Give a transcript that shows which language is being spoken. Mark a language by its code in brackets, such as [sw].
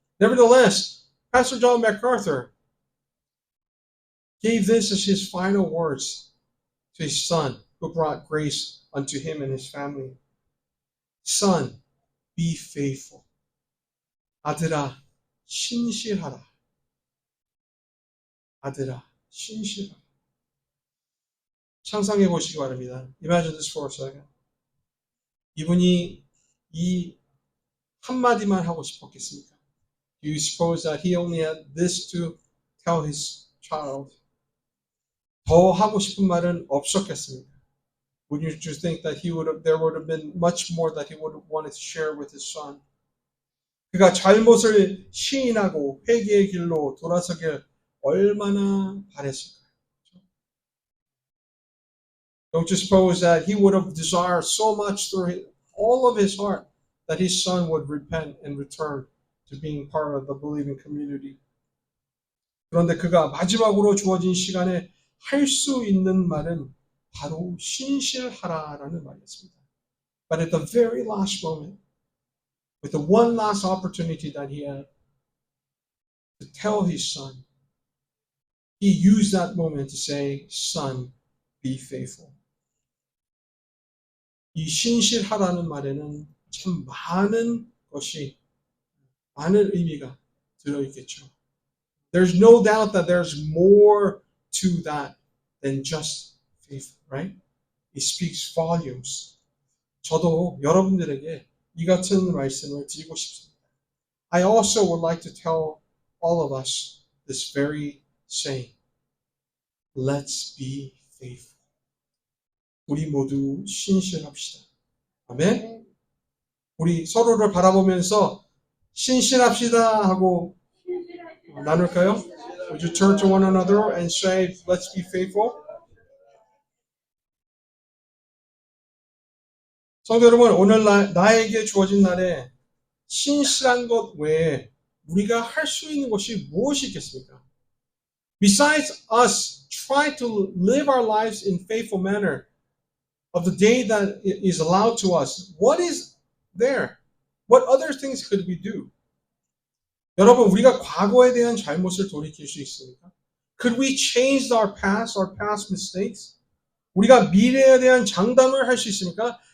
[en] Nevertheless, Pastor John MacArthur gave this as his final words to his son, who brought grace unto him and his family. Son, be faithful. 아들아, 신실하라. [ko] 아들아, 신실하라. 상상해 보시기 바랍니다. [en] Imagine this for a second. [ko] 이분이 이 한마디만 하고 싶었겠습니까? [en] Do you suppose that he only had this to tell his child? [ko] 더 하고 싶은 말은 없었겠습니까? [en] Wouldn't you think that there would have been much more that he would have wanted to share with his son? [ko] 그가 잘못을 시인하고 회개의 길로 돌아서길 얼마나 바랬을까요? [en] Don't you suppose that he would have desired so much through all of his heart that his son would repent and return to being part of the believing community? [ko] 그런데 그가 마지막으로 주어진 시간에 할 수 있는 말은 바로 신실하라라는 말이었습니다. [en] But at the very last moment, with the one last opportunity that he had to tell his son, he used that moment to say, Son, be faithful. [ko] 이 신실하라는 말에는 참 많은 의미가 들어있겠죠. [en] There's no doubt that there's more to that than just faith, right? It speaks volumes. [ko] 저도 여러분들에게 이 같은 말씀을 드리고 싶습니다. [en] I also would like to tell all of us this very saying. Let's be faithful. 우리 모두 신실합시다. 아멘? [ko] 우리 서로를 바라보면서 신실합시다 하고 나눌까요? [en] Would you turn to one another and say, let's be faithful? [ko] 성도 여러분, 오늘 나에게 주어진 날에 신실한 것 외에 우리가 할 수 있는 것이 무엇이 있겠습니까? [en] Besides us try to live our lives in faithful manner of the day that is allowed to us, what is there? What other things could we do? [ko] 여러분, 우리가 과거에 대한 잘못을 돌이킬 수 있습니까? [en] Could we change our past mistakes? [ko] 우리가 미래에 대한 장담을 할 수 있습니까?